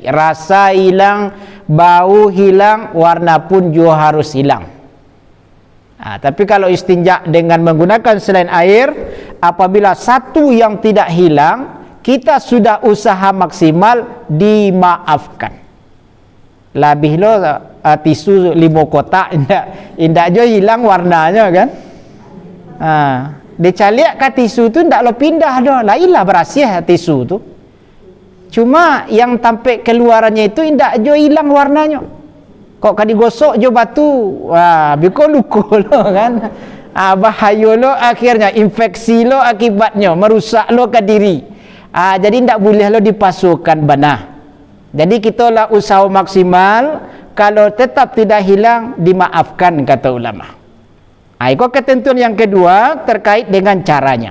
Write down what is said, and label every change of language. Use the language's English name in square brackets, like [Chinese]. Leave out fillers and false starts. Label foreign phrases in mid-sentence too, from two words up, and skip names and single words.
[Indonesian] Rasa hilang, bau hilang, warna pun juga harus hilang. Tapi kalau istinja dengan menggunakan selain air, apabila 1 yang tidak hilang, kita sudah usaha maksimal, dimaafkan. [Minangkabau] Lebih lo tisu 5 kotak, indak jo hilang warnanya kan. Dicaliak ke tisu tu indak lo pindah dah. Lailah berasih tisu tu. [Indonesian] Cuma yang tampak keluarannya itu [Minangkabau] indak jo [Indonesian] hilang warnanya. [Minangkabau] Kok kan digosok jo batu, biko luka lo kan. [Indonesian] Bahaya lo, akhirnya infeksi lo, akibatnya merusak lo ke diri. Jadi tidak boleh lo dipasukan banah. Jadi kita lah usaha maksimal, kalau tetap tidak hilang, dimaafkan kata ulama. Itu ketentuan yang kedua terkait dengan caranya.